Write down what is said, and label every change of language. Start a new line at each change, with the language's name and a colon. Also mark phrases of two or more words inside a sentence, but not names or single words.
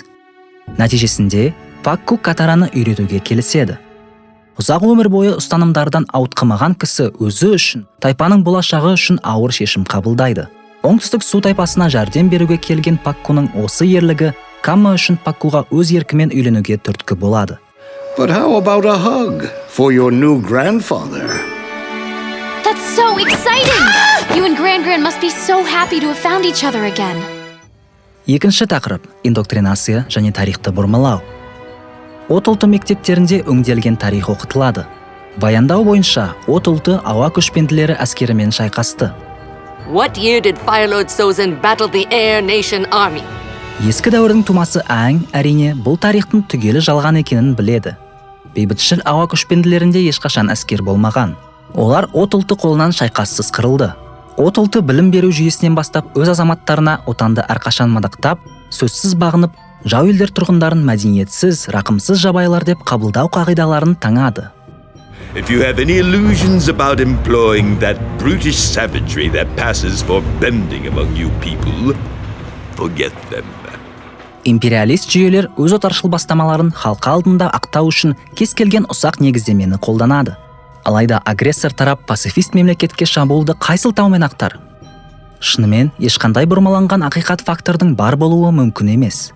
Kazakh: Нәтижесінде, Пакку Катараны үйретуге келіседі. Ұзақ өмір бойы ұстанымдардан ауытқымаған кісі өзі үшін, тайпаның болашағы үшін ауыр шешім қабылдайды. Оңтүстік су тайпасына жәрдем беруге келген Паккуның осы ерлігі Камма үшін Паккуға өз еркімен үйленуге түрткі болады.
English: But how about a hug for your new grandfather? That's so exciting! You and Gran must be so happy to have found each other again.
Kazakh: Екінші тақырып – индоктринация және тарихты бұрмалау. От ұлты мектептерінде өңделген тарих оқытылады. Баяндау бойынша, от ұлты ауа көшпенділері әскерімен шайқасты.
English: What year did Firelord Sozin battle the Air Nation Army?
Kazakh: Ескі дәуірдің тумасы Аң, әрине, бұл тарихтың түгелі жалған екенін біледі. Бейбітшіл ауа көшпенділерінде ешқашан әскер болмаған. Олар от ұлты қолынан шайқассыз қырылды. От ұлты білім беру жүйесінен бастап өз азаматтарына отанды әрқашан мадақтап, сөзсіз бағынып, жау елдер тұрғындарын мәдениетсіз, рақымсыз жабайлар деп қабылдау қағидаларын таңады.
English: If you have any illusions about employing that brutish savagery that passes for bending among you people, forget them.
Kazakh: Империалист жүйелер өз отаршыл бастамаларын халқы алдында ақтау үшін кез келген ұсақ негіздемені қолданады. Алайда агрессор тарап пацифист мемлекетке шабуылды қайсылтаумен ақтар? Шынымен, ешқандай бұрмаланған ақиқат фактордың бар болуы мүмкін емес.